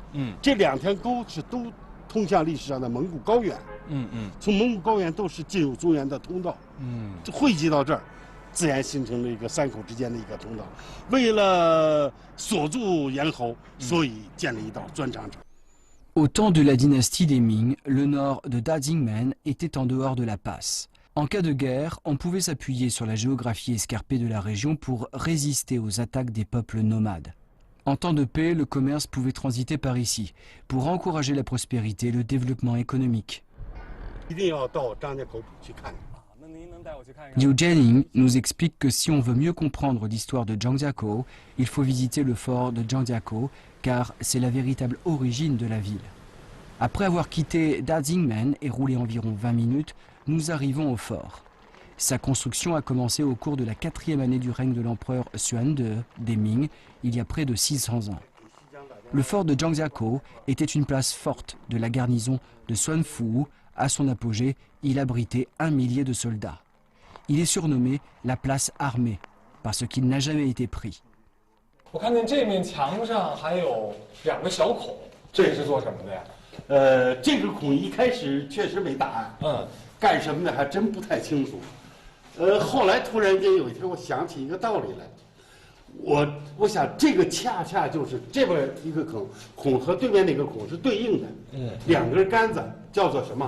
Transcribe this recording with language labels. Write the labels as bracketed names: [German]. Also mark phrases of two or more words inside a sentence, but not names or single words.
[Chinese] 这两条沟是都通向历史上的蒙古高原。从蒙古高原都是进入中原的通道。汇集到这儿，自然形成了一个三口之间的一个通道。为了锁住咽喉，所以建了一道砖长城。 [French] Au temps de la dynastie des Ming, le nord de Dazingmen était en dehors de la passe. En cas de guerre, on pouvait s'appuyer sur la géographie escarpée de la région pour résister aux attaques des peuples nomades. En temps de paix, le commerce pouvait transiter par ici, pour encourager la prospérité et le développement économique. [Chinese] 一定要到张家口去看。 [French] Liu Jianing nous explique que si on veut mieux comprendre l'histoire de Zhangjiakou, il faut visiter le fort de Zhangjiakou, car c'est la véritable origine de la ville. Après avoir quitté Dazingmen et roulé environ 20 minutes, nous arrivons au fort. Sa construction a commencé au cours de la 4e année du règne de l'empereur Xuan II des Ming, il y a près de 600 ans. Le fort de Zhangjiakou était une place forte de la garnison de Xuanfu. À son apogée, il abritait 1 millier de soldats. Il est surnommé la place armée, parce qu'il n'a jamais été pris. [Chinese] 我看见这面墙上还有2个小孔，这是做什么的呀？这个孔一开始确实没答案，干什么的还真不太清楚。后来突然间有一天，我想起一个道理来，我想这个恰恰就是这边一个孔和对面那个孔是对应的，2根杆子叫做什么？